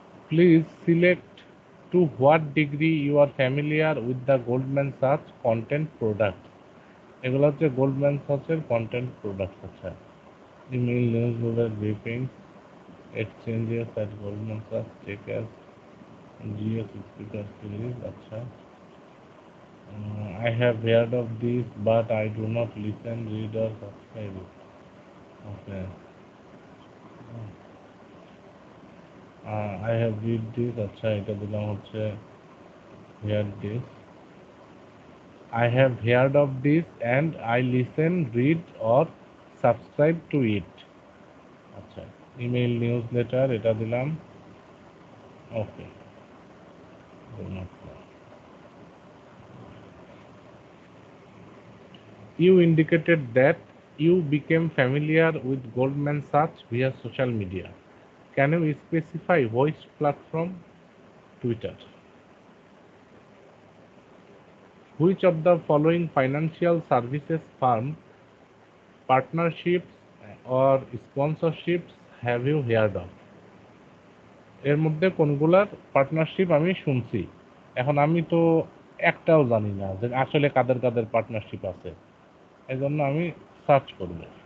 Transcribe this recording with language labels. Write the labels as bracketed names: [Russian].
[English] Please select to what degree you are familiar with the Goldman Sachs content product. [Bangla] এগুলো হচ্ছে Goldman সাচের content product. আচ্ছা, email, news letter, briefing, exchanges at Goldman সাচস, checker, GS speaker series. [English] আচ্ছা, I have heard of this but I do not listen, read or subscribe it. Okay. I have read this। [Bangla] আচ্ছা, এটা দিলাম হচ্ছে [English] heard this। I have heard of this and I listen, read or subscribe to it। আচ্ছা, email, newsletter, [Bangla] এটা দিলাম। [English] Okay, you indicated that you became familiar with Goldman Sachs via social media. Can you specify which platform? Twitter. Which of the following financial services firm partnerships or sponsorships have you heard of? [Bangla] এর মধ্যে কোনগুলার partnership আমি শুনছি, এখন আমি তো একটাও জানি না যে আসলে কাদের কাদের পার্টনারশিপ আছে, এই জন্য আমি সার্চ করব।